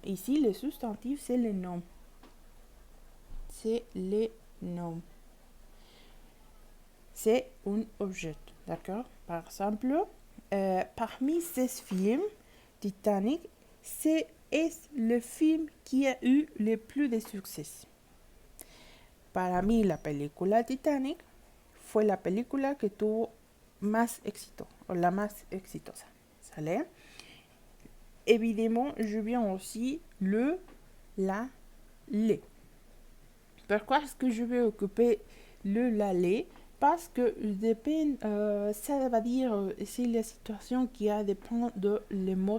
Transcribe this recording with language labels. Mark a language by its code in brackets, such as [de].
[fr] Ici, les substantifs, c'est les noms. C'est les noms. C'est un objet, d'accord? Par exemple, parmi ces films, Titanic, c'est le film qui a eu le plus de succès. [es] Para mí, la película Titanic fue la película que tuvo más éxito, o la más exitosa. ¿Sale? [fr] Évidemment, je viens aussi le, la, les. Pourquoi est-ce que je vais occuper le, la, les? Parce que dépend, ça va dire, c'est la situation qui a dépend de les mots.